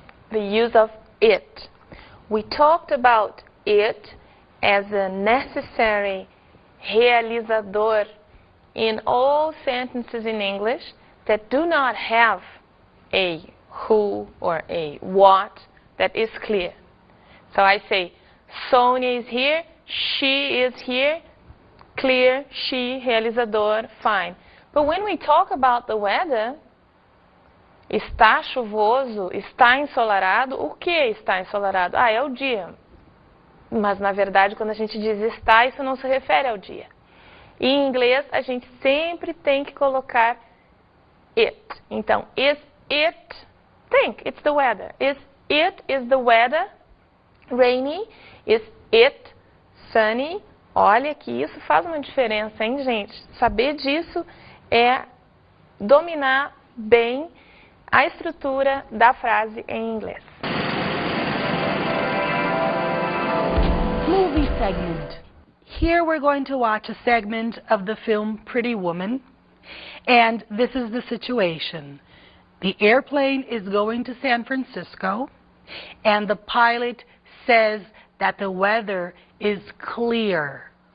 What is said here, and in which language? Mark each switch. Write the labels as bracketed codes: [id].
[en] The use of it. We talked about it as a necessary realizador in all sentences in English that do not have a who or a what that is clear. So I say, Sonia is here, she is here, clear, she, realizador, fine. But when we talk about the weather, [pt] está chuvoso, está ensolarado, o que está ensolarado? Ah, é o dia. Mas, na verdade, quando a gente diz está, isso não se refere ao dia. E em inglês, a gente sempre tem que colocar it. [en] Então, is it, think, it's the weather. Is the weather rainy? Is it sunny? [pt] Olha que isso faz uma diferença, hein, gente? Saber disso é dominar bem a estrutura da frase em inglês. [en] Movie segment. Here we're going to watch a segment of the film Pretty Woman. And this is the situation. The airplane is going to San Francisco, and the pilot says that the weather is clear.